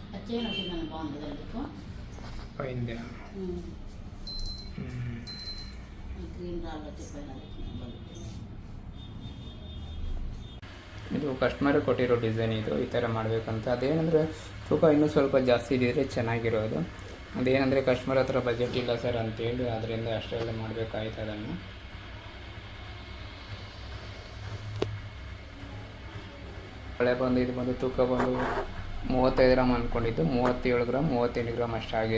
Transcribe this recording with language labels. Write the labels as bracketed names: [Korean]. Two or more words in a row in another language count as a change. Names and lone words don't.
[Telugu] చైన్ వచ్చిందని బాగుంది కదా మీకు పైంది గ్రీన్ రాళ్ళు వచ్చి పైన [Kannada] ಇದು ಕಸ್ಟಮರ್ ಕೊಟ್ಟಿರೋ ಡಿಸೈನ್ ಇದು ಈ ಥರ ಮಾಡಬೇಕಂತ. ಅದೇನೆಂದರೆ ತೂಕ ಇನ್ನೂ ಸ್ವಲ್ಪ ಜಾಸ್ತಿ ಇದ್ದಿದ್ರೆ ಚೆನ್ನಾಗಿರೋದು. ಅದೇನೆಂದರೆ ಕಸ್ಟಮರ್ ಹತ್ರ ಬಜೆಟ್ ಇಲ್ಲ ಸರ್ ಅಂತೇಳಿ ಅದರಿಂದ ಅಷ್ಟೆಲ್ಲ ಮಾಡಬೇಕಾಯ್ತು ಅದನ್ನು. ಬಳೆ ಬಂದು ಇದು ಬಂದು ತೂಕ ಬಂದು 35 ಗ್ರಾಮ್ ಅಂದ್ಕೊಂಡಿದ್ದು 37 ಗ್ರಾಮ್ 38 ಗ್ರಾಮ್ ಅಷ್ಟಾಗಿದೆ.